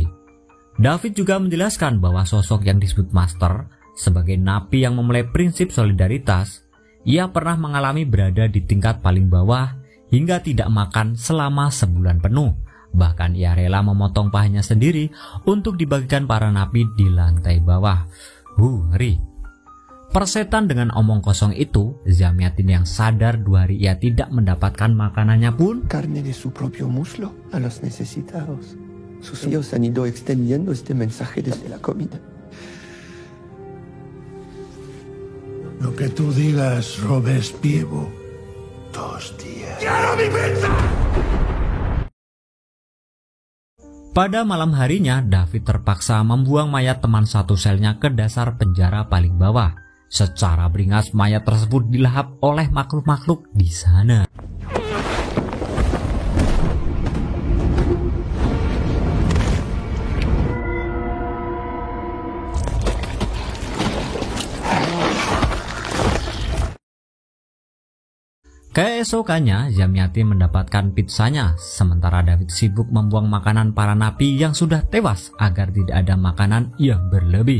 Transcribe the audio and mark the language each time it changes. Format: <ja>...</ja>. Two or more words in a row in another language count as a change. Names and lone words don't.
<id>David juga menjelaskan bahwa sosok yang disebut Master sebagai napi yang memulai prinsip solidaritas, ia pernah mengalami berada di tingkat paling bawah hingga tidak makan selama sebulan penuh. Bahkan ia rela memotong pahanya sendiri untuk dibagikan para napi di lantai bawah. Ngeri. Persetan dengan omong kosong itu, Zamiatin yang sadar 2 hari ia tidak mendapatkan makanannya pun</id> <es>Carne de su propio muslo a los necesitados. Sus hijos han ido extendiendo este mensaje desde la comida. Lo que tú digas, Robespierre. 2 días.</es> <id>Pada malam harinya, David terpaksa membuang mayat teman satu selnya ke dasar penjara paling bawah. Secara beringas mayat tersebut dilahap oleh makhluk-makhluk di sana. Keesokannya, Zamiatin mendapatkan pizzanya, sementara David sibuk membuang makanan para napi yang sudah tewas agar tidak ada makanan yang berlebih.</id>